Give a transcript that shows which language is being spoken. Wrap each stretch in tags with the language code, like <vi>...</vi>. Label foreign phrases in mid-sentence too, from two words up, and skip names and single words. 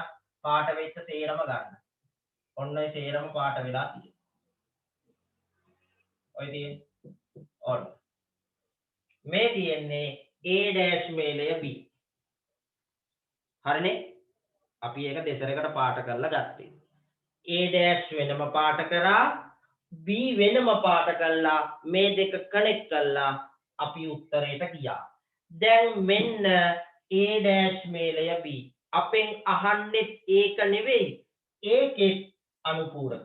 <si>පාට වෙච්ච සේරම ගන්න. ඔන්න ඔය සේරම පාට වෙලා තියෙනවා. ඔය තියෙන්නේ. ඔන්න. මේ තියෙන්නේ A dash මේලය B. හරිනේ? අපි ඒක දෙසරකට පාට කරලා ගත්තේ. A dash වෙනම පාට කරා B වෙනම පාට කළා මේ දෙක කනෙක්ට් කළා අපි උත්තරයට ගියා. දැන් මෙන්න A dash මේලය B. අපෙන් අහන්නේ ඒක නෙවෙයි. ඒකේ අනුපූරකය.</si>